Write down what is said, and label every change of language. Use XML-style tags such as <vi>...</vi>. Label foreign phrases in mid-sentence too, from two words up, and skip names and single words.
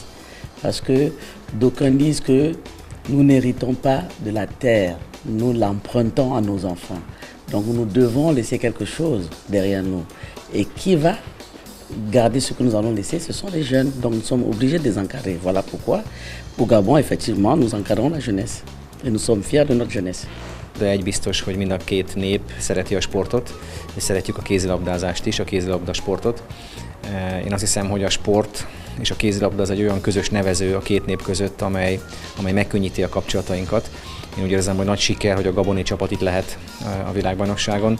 <fr>Parce que d'aucuns disent que nous n'héritons pas de la terre, nous l'empruntons à nos enfants. Donc nous devons laisser quelque chose derrière nous. Et qui va garder ce que nous allons laisser, ce sont les jeunes. Donc nous sommes obligés de les encadrer. Voilà pourquoi, au Gabon, effectivement, nous encadrons la jeunesse. Et nous sommes fiers de notre jeunesse.</fr> <hu>De egy biztos, hogy mind a két nép szereti a sportot, és szeretjük a kézilabdázást is, a kézilabda sportot. Én azt hiszem, hogy a sport és a kézilabda az egy olyan közös nevező a két nép között, amely megkönnyíti a kapcsolatainkat. Én úgy érzem, hogy nagy siker, hogy a gaboni csapat itt lehet a világbajnokságon.</hu>